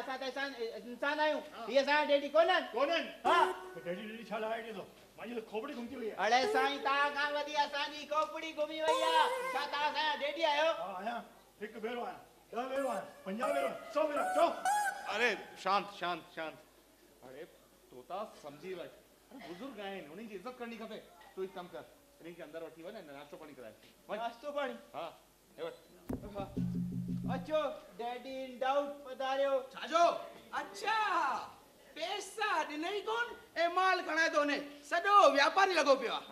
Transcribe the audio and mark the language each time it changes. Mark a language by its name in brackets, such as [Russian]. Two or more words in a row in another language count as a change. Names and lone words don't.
[Sindhi] असां त इंसान आहियूं। हीअ असांजा डैडी कोन्हनि। हाँ डैडी छा लाइ ॾिनो मुंहिंजी खोपड़ी घुमजी वई आहे। अरे साईं तव्हां खां वधी असांजी खोपड़ी घुमी वई आहे। छा तव्हां असांजा डैडी आहियो? हाँ आहियां। हिकु भेरो आहियां 10 भेरो आहियां 50 भेरो 100 भेरो चओ। अरे शांत शांत शांत अरे तोता समझी वठ, अरे बुजुर्ग आहिनि, उन्हनि जी इज्जत करणी खपे। तू हिकु कमु कर, इन्हनि खे अंदरि वठी वञ ऐं नाश्तो पाणी कराए। नाश्तो पाणी? हा, हे वठ। अचो डैडी इन डाउट पधारियो। छाजो? अच्छा पैसा ॾिनई कोन ऐं माल खणाए थो वञे, सॼो व्यापारी लॻो पियो आहे।